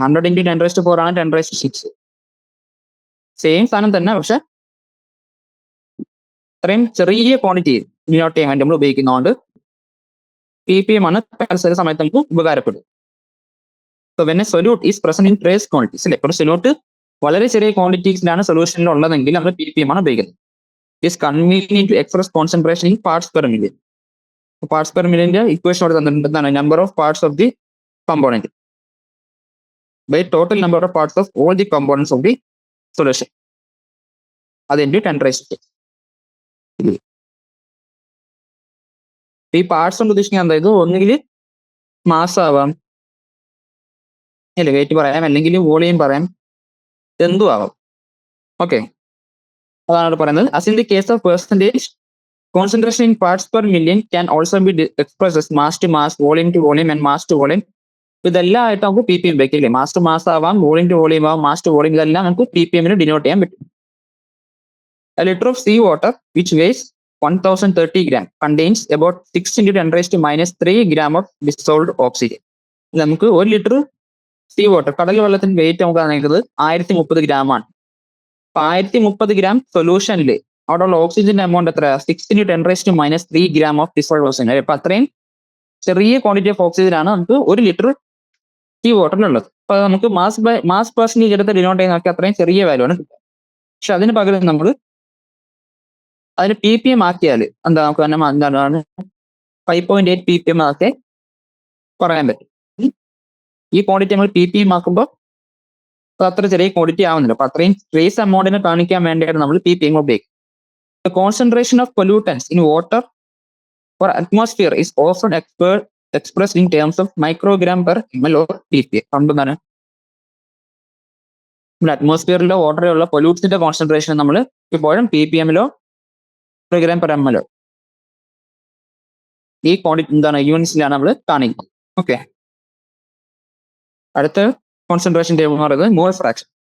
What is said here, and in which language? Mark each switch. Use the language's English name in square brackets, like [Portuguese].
[Malayalam] 100 × 10⁴ ആണ് 10⁶. സെയിം സാധനം തന്നെ, പക്ഷെ അത്രയും ചെറിയ ക്വാണ്ടിറ്റി ഡിനോട്ട് ചെയ്യാൻ വേണ്ടി നമ്മൾ ഉപയോഗിക്കുന്നതുകൊണ്ട് ppm ആണ് ചില സമയത്ത് നമുക്ക് ഉപകാരപ്പെടും. [English] so when a solute is present in trace quantities [Malayalam] അല്ലേ? ഒരു സൊല്യൂട്ട് വളരെ ചെറിയ ക്വാണ്ടിറ്റീസിലാണ് സൊല്യൂഷനിൽ ഉള്ളതെങ്കിൽ നമ്മൾ ppm ആണ് ഉപയോഗിക്കുന്നത്. [English] It is convenient to express concentration in parts per million. [Malayalam] Parts per മില്യന്റെ equation അവിടെ തന്നിട്ടുണ്ട്. എന്താണ്? [English] Number of parts of the component by total number of parts of all the components of the solution. [Malayalam] അത് into 10⁻⁶. ഈ parts കൊണ്ട് ഉദ്ദേശിക്കുന്നത് എന്തായത്? ഒന്നുകിൽ mass ആവാം അല്ലെ, വെയിറ്റ് പറയാം, അല്ലെങ്കിൽ വോളിയം പറയാം, എന്തും ആവാം. ഓക്കെ. അതാണ് ഇവിടെ പറയുന്നത്. [English] as in the case of percentage, concentration in parts per million can also be expressed as mass to mass, volume to volume and mass to volume. [Malayalam] ഇതെല്ലാം ആയിട്ട് നമുക്ക് ppm ഉപയോഗിക്കില്ലേ? മാസ് ടു മാസ് ആവാം, volume to volume ആവാം, mass to volume, ഇതെല്ലാം നമുക്ക് ppm denote ചെയ്യാൻ പറ്റും. [English] A liter of sea water which weighs 1030 gram contains about 6 into 10 raised to minus 3 gram of dissolved oxygen. [Malayalam] നമുക്ക് 1 ലിറ്റർ സീ വാട്ടർ കടൽ വെള്ളത്തിന്റെ wait നമുക്ക് കാണിക്കുന്നത് 1030 gram ആണ്. അപ്പൊ 1030 gram സൊല്യൂഷനിൽ അവിടെ ഉള്ള ഓക്സിജന്റെ എമൗണ്ട് എത്ര? [English] 6 into 10 raised to minus 3 gram of dissolved oxygen. [Malayalam] അപ്പൊ അത്രയും ചെറിയ ക്വാണ്ടിറ്റി ഓഫ് ഓക്സിജൻ ആണ് നമുക്ക് 1 ലിറ്റർ സീ വാട്ടറിലുള്ളത്. അപ്പൊ നമുക്ക് മാസ് പെർസെന്റേജ് എടുത്ത് ഡിനോട്ട് ചെയ്യുന്ന നോക്കി അത്രയും ചെറിയ വാല്യൂ ആണ് കിട്ടുക. പക്ഷെ അതിന് പകരം നമ്മൾ അതിന് PPM ആക്കിയാൽ എന്താ നമുക്ക് എന്താണ് 5.8 PPM ഒക്കെ പറയാൻ പറ്റും. ഈ ക്വാണ്ടിറ്റി നമ്മൾ PPM ആക്കുമ്പോൾ അത്ര ചെറിയ ക്വാണ്ടിറ്റി ആവുന്നില്ല. അപ്പൊ അത്രയും ട്രേസ് എമൗണ്ടിനെ കാണിക്കാൻ വേണ്ടിയാണ് നമ്മൾ PPM ഉപയോഗിക്കുന്നത്. [English] The concentration of pollutants in water or atmosphere is often expressed in terms of microgram per ml or PPM. [Malayalam] എന്താണ് നമ്മുടെ അറ്റ്മോസ്ഫിയറിലോ വാട്ടറിലുള്ള പൊല്യൂട്ട്സിന്റെ കോൺസെൻട്രേഷൻ നമ്മൾ ഇപ്പോഴും PPM-ലോ മൈക്രോഗ്രാം പെർ ml ഈ ക്വാണ്ടിറ്റി എന്താണ് യൂണിറ്റ്സിലാണ് നമ്മൾ കാണിക്കുന്നത്. ഓക്കെ, അടുത്ത കോൺസെൻട്രേഷൻ ടേബിൾ എന്ന് പറയുന്നത് മോൾ ഫ്രാക്ഷൻ.